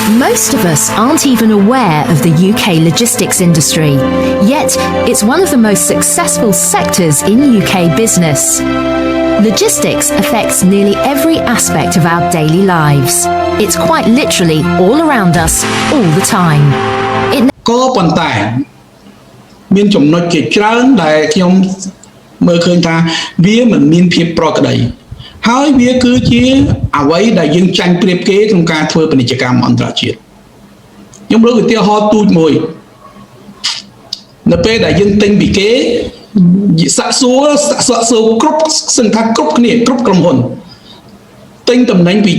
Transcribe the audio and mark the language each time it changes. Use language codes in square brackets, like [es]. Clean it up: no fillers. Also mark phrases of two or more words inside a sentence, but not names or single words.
[en] Most of us aren't even aware of the UK logistics industry, yet it's one of the most successful sectors in UK business. Logistics affects nearly every aspect of our daily lives. It's quite literally all around us, all the time. [km] ក៏ប៉ុន្តែមានចំណុចជាច្រើនដែលខ្ញុំមើលឃើញថាវាមិនមានភាពប្រក្រតីហើយវាគឺជាអ្វីដែលយើងចាញ់ប្រៀបគេក្នុងការធ្វើពាណិជ្ជកម្មអន្តរជាតិខ្ញុំលើកឧទាហរណ៍ទូចមួយនៅពេលដែលយើងទិញពីគេសាក់សួរគ្រប់សឹងថាគ្រប់គ្នាគ្រប់ក្រុមហ៊ុនទិញតំណែងពី